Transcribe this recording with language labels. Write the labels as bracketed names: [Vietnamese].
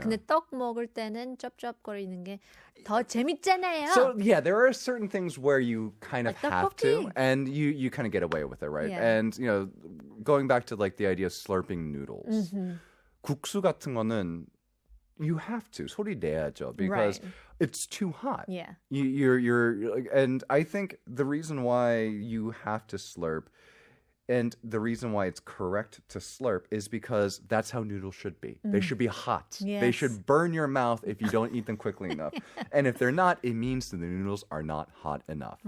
[Korean] 근데 떡 먹을 때는 쩝쩝거리는 게 더 재밌잖아요. [English] So yeah, there are certain things where you kind of Like have to, [Korean] 떡볶이. [English] and you kind of get away with it, right? Yeah. And you know, going back to like the idea of slurping noodles. [Korean] 국수 같은 거는 [English] you have to [Korean] 소리 내야죠 [English] because Right. it's too hot. Yeah. You're and I think the reason why you have to slurp and the reason why it's correct to slurp is because that's how noodles should be. They should be hot. They Yes. should burn your mouth if you don't eat them quickly enough. And if they're not, it means that the noodles are not hot enough.